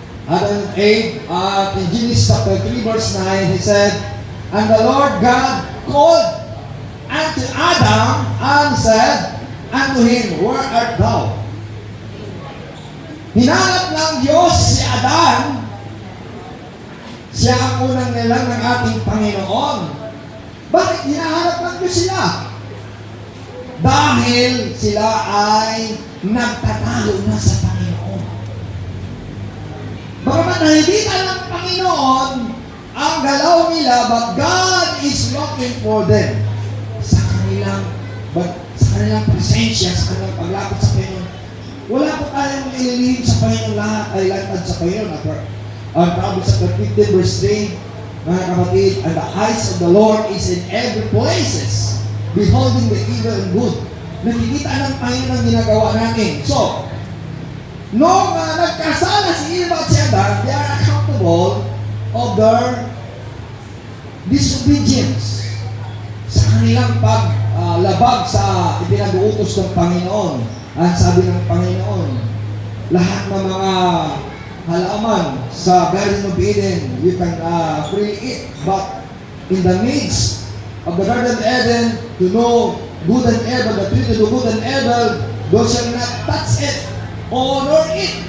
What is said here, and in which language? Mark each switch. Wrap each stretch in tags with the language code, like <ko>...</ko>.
<en>Adam and Eve, in Genesis chapter 3 verse 9, he said, and the Lord God called unto Adam and said unto him, where art thou?</en> <tl>Hinanap ng Diyos si Adan. Siya ang unang nilalang ng ating Panginoon. Bakit hinahanap ng Diyos sila? Dahil sila ay nagtatalo na sa Panginoon. Bagamat nakikita ng Panginoon ang galaw nila,</tl> <en>but God is looking for them</en> <tl>sa kanilang presensya, sa kanilang paglapit sa Panginoon. Wala po tayong ililihim sa Panginoon, lahat ay lantad sa Panginoon.</tl> <en>Ang Proverbs chapter 15 verse 3,</en> <tl>mga kapatid,</tl> <en>and the eyes of the Lord is in every places, beholding the evil and good.</en> <tl>Nakikita ng Panginoon ang ginagawa natin. So, nung nagkasala si Eva at si Adan,</tl> <en>they are accountable of their disobedience</en> <tl>sa kanilang paglabag sa ipinag-uutos ng Panginoon. At sabi ng Panginoon, lahat ng mga halaman sa Garden of Eden,</tl> <en>you can freely eat. But in the midst of the Garden of Eden, to know good and evil, the tree to do good and evil, thou shalt not touch it, or nor eat.</en>